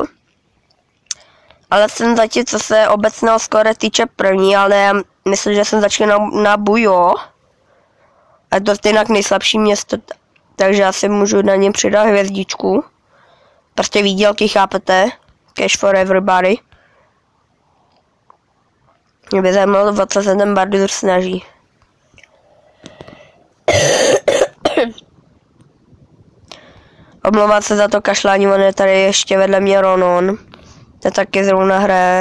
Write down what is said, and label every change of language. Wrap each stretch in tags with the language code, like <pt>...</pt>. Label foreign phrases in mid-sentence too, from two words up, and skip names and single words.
<cs>Ale jsem zatím, co se obecného skóre týče první, ale já myslím, že jsem začal na Bujo. A to je jinak nejslabší město, takže já si můžu na něm přidat hvězdičku. Prostě výdělky, chápete?</cs> <en>Cash for everybody.</en> <cs>Mě by zajímalo, o co se ten Bardur snaží. Omlouvám se za to kašlání, on je tady ještě vedle mě Ronon. To taky zrovna hraje.</cs>